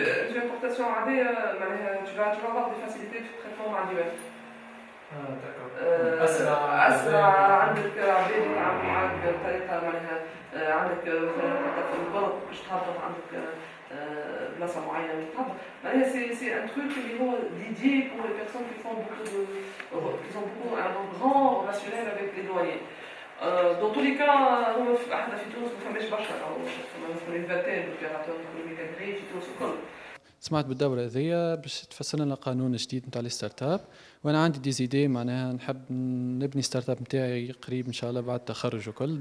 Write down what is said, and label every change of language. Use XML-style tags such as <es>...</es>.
<fr>tu importation</fr> <ar>عادية معناها</ar> <fr>tu vas avoir des facilités de traitement manuel. d'accord.</fr> <ar>أسرع عندك عباد يتعاملوا معاك بطريقة معناها عندك مثلا في البنك باش تهبط عندك بلاصة معينة تهبط. معناها</ar> <fr>c'est un truc</fr> <ar>اللي هو</ar> <fr>dédié pour les personnes qui font qui ont beaucoup un grand relationnel avec les douaniers. Dans tous les cas,</fr> <ar>احنا في تونس ما فماش برشا فما</ar> <fr>une vingtaine d'opérateurs économiques agréés</fr> <ar>في تونس الكل. سمعت بالدورة هذيا باش تفسر لنا قانون جديد نتاع الستارت اب، وانا عندي ديزيدي معناها نحب نبني ستارت اب نتاعي قريب ان شاء الله بعد التخرج وكل.</ar>